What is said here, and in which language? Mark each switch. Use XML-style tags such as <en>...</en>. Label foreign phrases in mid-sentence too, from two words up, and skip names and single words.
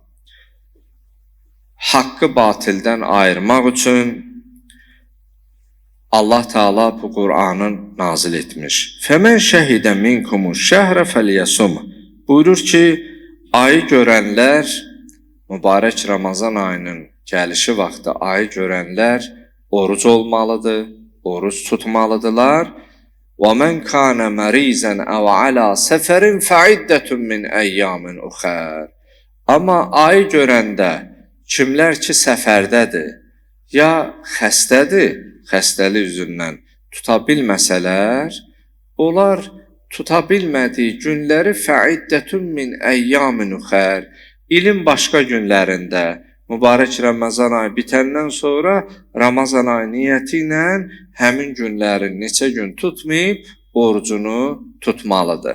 <az>Haqqı batildən ayırmaq üçün Allah Taala bu Qur'anı nazil etmiş.</az> <ar>فمن شهد منكم الشهر فليصمه.</ar> <az>Buyurur ki, ayı görənlər, mübarək Ramazan ayının gəlişi vaxtı ayı görənlər oruc olmalıdır, oruc tutmalıdırlar.</az> <ar>وَمَنْ كَانَ مَرِيزًا اَوْ عَلَى سَفَرٍ فَعِدَّةٌ مِنْ اَيَّامٍ اُخَرٍ.</ar> <az>Amma ayı görəndə kimlər ki səfərdədir, ya xəstədir, xəstəlik üzündən tuta bilməsələr, onlar tuta bilmədiyi günləri</az> <ar>فعدة من أيام أخر,</ar> <az>ilin başqa günlərində, mübarək Ramazan ayı bitəndən sonra Ramazan ayı niyyəti ilə həmin günlərin neçə gün tutmayıb orucunu tutmalıdır.</az>